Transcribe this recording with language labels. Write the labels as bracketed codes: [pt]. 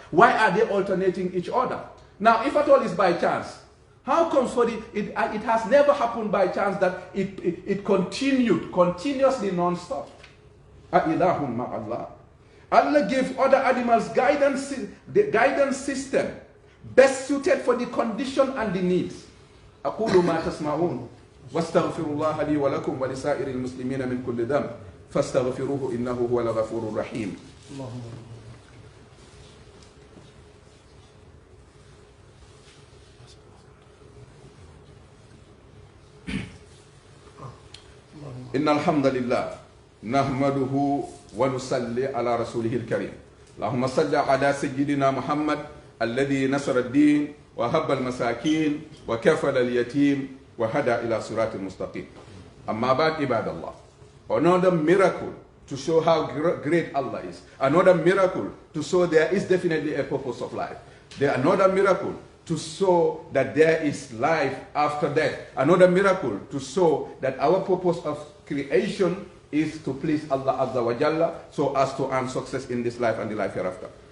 [en] Why are they alternating each other? Now, if at all it's by chance, how comes for it has never happened by chance that it continued continuously non-stop? Ilahun ma'allah. Allah gave other animals the guidance system best suited for the condition and the needs. [ar] أقول ما تسمعون واستغفر الله لي ولكم ولسائر المسلمين من كل ذنب فاستغفروه إنه هو الغفور الرحيم. إن الحمد لله نحمده ونصلي على رسوله الكريم. اللهم صل على سيدنا محمد الذي نصر الدين وهب المساكين وكفل اليتيم وهدى إلى صراط المستقيم. [en] أما بعد عباد الله, another miracle to show how great Allah is, another miracle to show there is definitely a purpose of life, another miracle to show that there is life after death, another miracle to show that our purpose of creation is to please Allah Azza wa Jalla so as to earn success in this life and the life hereafter.